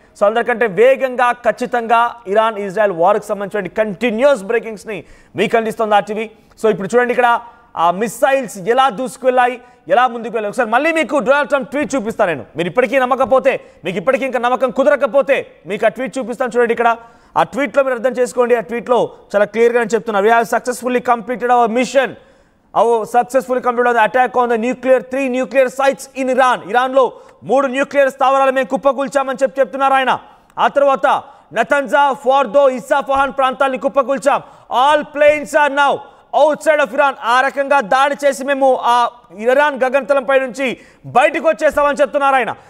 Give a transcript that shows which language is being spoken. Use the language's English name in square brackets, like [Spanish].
[Telugu] So అందరికంటే వేగంగా ఖచ్చితంగా ఇరాన్ ఇజ్రాయెల్ వార్కి సంబంధించిన కంటిన్యూస్ బ్రేకింగ్స్ని మీకు అందిస్తుంది RTV. సో ఇప్పుడు చూడండి ఇక్కడ ఆ మిసైల్స్ ఎలా దూసుకువెళ్ళాయి, ఎలా ముందుకు వెళ్ళాయి. ఒకసారి మళ్ళీ మీకు డొనాల్డ్ ట్రంప్ ట్వీట్ చూపిస్తాను నేను. మీరు ఇప్పటికీ నమ్మకపోతే, మీకు ఇప్పటికీ ఇంకా నమ్మకం కుదరకపోతే మీకు ఆ ట్వీట్ చూపిస్తాను. చూడండి ఇక్కడ ఆ ట్వీట్లో మీరు అర్థం చేసుకోండి. ఆ ట్వీట్లో చాలా క్లియర్గా నేను చెప్తున్నారు. [English] We have successfully completed our mission. Successfully completed the attack on the 3 nuclear sites in Iran. [Telugu] ఇరాన్లో 3 న్యూక్లియర్ స్థావరాలు మేము కుప్పకూల్చామని చెప్తున్నారు ఆయన. ఆ తర్వాత నతన్జా, ఫార్దో, ఇస్ఫహాన్ ప్రాంతాలని కుప్పకూల్చాం. [English] All planes are now outside of Iran. [Telugu] ఆ రకంగా దాడి చేసి మేము ఆ ఇరాన్ గగనతలంపై నుంచి బయటకు వచ్చేస్తామని చెప్తున్నారు ఆయన.